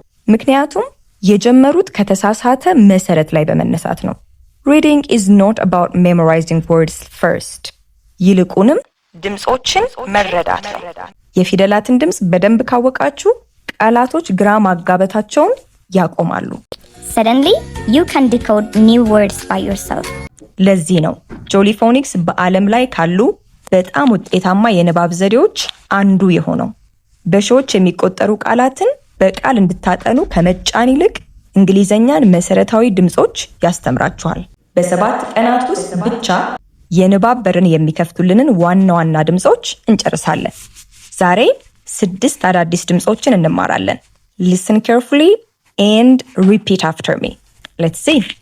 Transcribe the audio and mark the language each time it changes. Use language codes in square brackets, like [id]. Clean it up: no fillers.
[am] ምክንያቱም የጀመሩት ከተሳሳተ መሰረት ላይ በመነሳት ነው። [en] Reading is not about memorizing words first. [am] ይልቁንም ድምጾችን መረዳት ነው። የፊደላትን ድምጽ በደንብ ካወቃችሁ ቃላቶች ግራ ማጋበታቸውን ያቆማሉ። [en] Suddenly, you can decode new words by yourself. [am] ለዚህ ነው ጆሊ ፎኒክስ በዓለም ላይ ካሉ በጣም ውጤታማ የንባብ ዘዴዎች አንዱ የሆነው። በሺዎች የሚቆጠሩ ቃላትን በቃል እንድታጠኑ ከመጫን ይልቅ እንግሊዘኛን መሰረታዊ ድምጾች ያስተምራችኋል። በ7 ቀናት ውስጥ ብቻ የንባብ በርን የሚከፍቱልንን ዋና ዋና ድምጾች እንጨርሳለን። ዛሬ 6 አዳዲስ ድምጾችን እንማራለን። [en] Listen carefully and repeat after me. Let's see.